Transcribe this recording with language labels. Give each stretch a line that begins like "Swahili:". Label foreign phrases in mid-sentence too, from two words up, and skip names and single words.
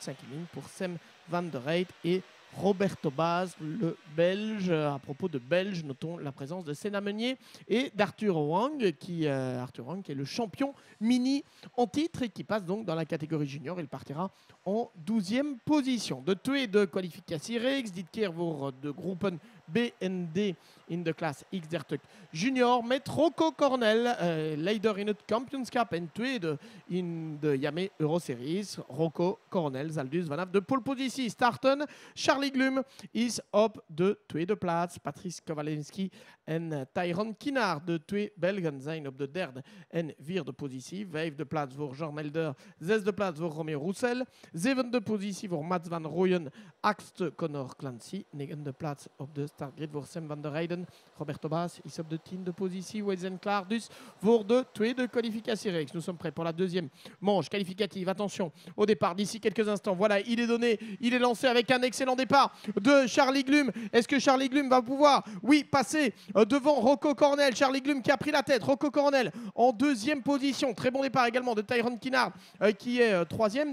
French: Cinquième ligne pour Sam Van der Reyt et Roberto Baz, le Belge. À propos de Belge, notons la présence de Senna Meunier et d'Arthur Wang, qui est le champion mini en titre et qui passe donc dans la catégorie junior. Il partira en 12e position.
Dutch: De tweede kwalificatiereeks, dit keer voor de groepen B en D in de klas X30 Junior met Rocco Cornell, leider in het kampioenschap en tweede in de Yame Euroseries. Rocco Cornell zal dus vanaf de polepositie starten. Charlie Glum is op de tweede plaats. Patrice Kowalski en Tyrone Kinnard, de twee Belgen, zijn op de derde en vierde positie. Vijfde plaats voor Jorn Elder, zesde plaats voor Roméo Roussel, zevende positie voor Mats Van Rooyen, achtste Connor Clancy, negende plaats op de startgrid voor Sam Van der Reyden. Roberto Baz is op de tiende positie. We zijn klaar dus voor de tweede kwalificatiereeks.
French: Nous sommes prêts pour la deuxième manche qualificative. Attention au départ d'ici quelques instants. Voilà, il est donné, il est lancé avec un excellent départ de Charlie Glum. Est-ce que Charlie Glum va pouvoir, oui, passer devant Rocco Cornell? Charlie Glum qui a pris la tête. Rocco Cornell en deuxième position. Très bon départ également de Tyrone Kinnard qui est troisième.